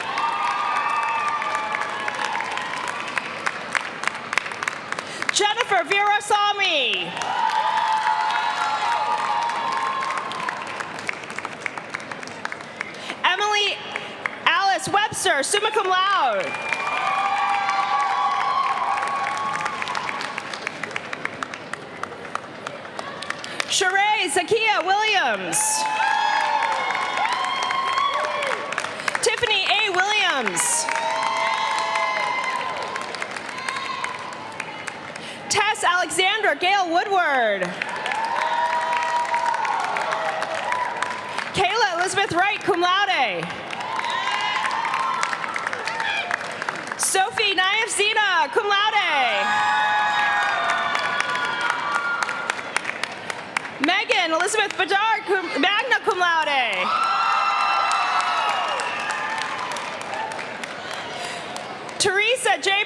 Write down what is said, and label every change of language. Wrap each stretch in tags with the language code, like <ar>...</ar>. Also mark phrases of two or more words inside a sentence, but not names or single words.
<en>Jennifer Veerasamy. Emily Alice Webster,</en> <la>summa cum laude.</la> <en>Sheree Zakia Williams. Tiffany A. Williams. Tess Alexandra Gail Woodward. Kayla Elizabeth Wright,</en> <la>cum laude.</la> <en>Sophie Naif Zina,</en> <la>cum laude.</la> <en>Megan Elizabeth Bedard,</en> <la>magna cum laude.</la> <en>Teresa J.</en>